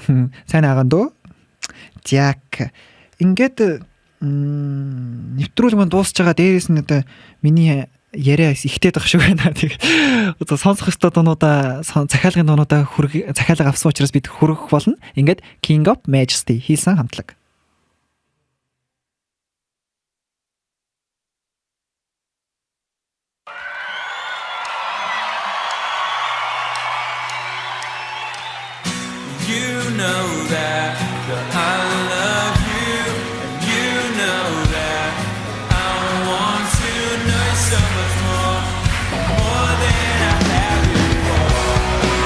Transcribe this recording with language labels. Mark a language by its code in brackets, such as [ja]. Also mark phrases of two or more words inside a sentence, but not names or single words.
[mn] Сайн агаан дөө. Жак. Ингээд нэвтрүүлэг маань дуусж байгаа. Дээрээс нь одоо миний яриа ихтэй дах шиг байна. Тэгээд одоо сонсох ёстой дуунуудаа захиалгын дуунуудаа захиалга авсан учраас бид хүргэх болно. Ингээд King of Majesty хийсэн хамтлаг. [en] You know that I love you, and you know that I want to know so much more than I have before.